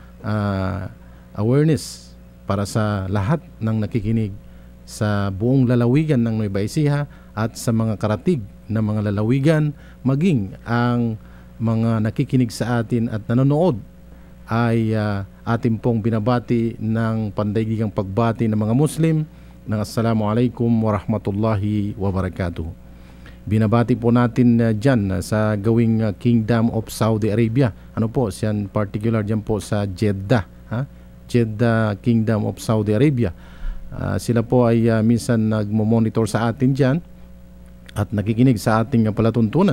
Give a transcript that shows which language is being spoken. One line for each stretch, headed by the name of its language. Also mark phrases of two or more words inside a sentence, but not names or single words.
Filipino: awareness para sa lahat ng nakikinig sa buong lalawigan ng Nueva Ecija at sa mga karatig na mga lalawigan, maging ang mga nakikinig sa atin at nanonood ay ating pong binabati ng pandaigdigang pagbati ng mga Muslim ng
Arabic: السلام عليكم ورحمة الله وبركاته.
Filipino: Binabati po natin dyan sa gawing Kingdom of Saudi Arabia. Ano po, siyan particular dyan po sa Jeddah, Jeddah Kingdom of Saudi Arabia. Sila po ay minsan nagmo-monitor sa atin dyan at nakikinig sa ating palatuntunan.